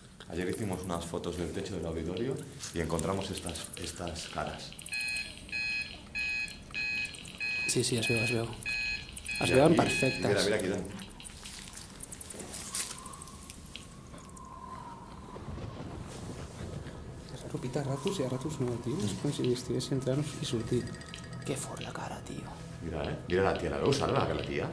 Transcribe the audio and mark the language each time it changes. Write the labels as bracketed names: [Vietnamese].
[Spanish] Ayer hicimos unas fotos del techo del auditorio y encontramos estas caras. [Catalan] Sí, sí, es veu, es veu. Es Mira veuen aquí, perfectes. Mira aquí, Dan. És raro, pita a ratos i a ratos no, tio. És com si estigués entrant i sortit. Que fort la cara, tio. Mira, mira la tía, ¿la veus ara, la tia?